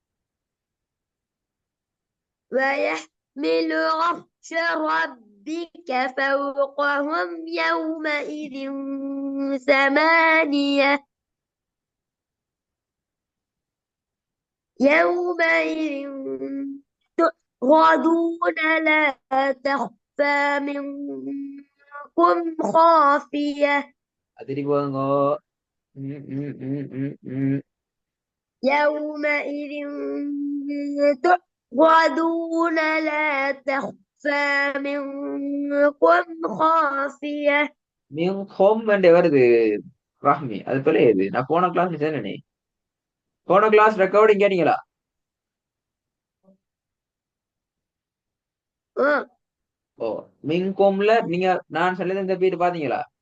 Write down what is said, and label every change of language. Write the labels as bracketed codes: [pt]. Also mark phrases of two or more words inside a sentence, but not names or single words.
[ar] ويحمل عرش ربك فوقهم يومئذ ثمانية يومئذ تعرضون لا تخفى منكم خافية [ta] திருப்பி போதுங்க. ம், ம், ம், ம், ம். [ar] يومئذ تعرضون لا تخفى منكم خافية ஹோம் அண்ட் வருது ராஹ்மி. [ta] அது போல இது நான் போன கிளாஸ் சொன்னேனே. போன கிளாஸ் ரெக்கார்டிங் கேட்டீங்களா? ம், ஓ, மின்கோம்ல நீங்க நான் சொன்னது இந்த பேர் பாத்தீங்களா?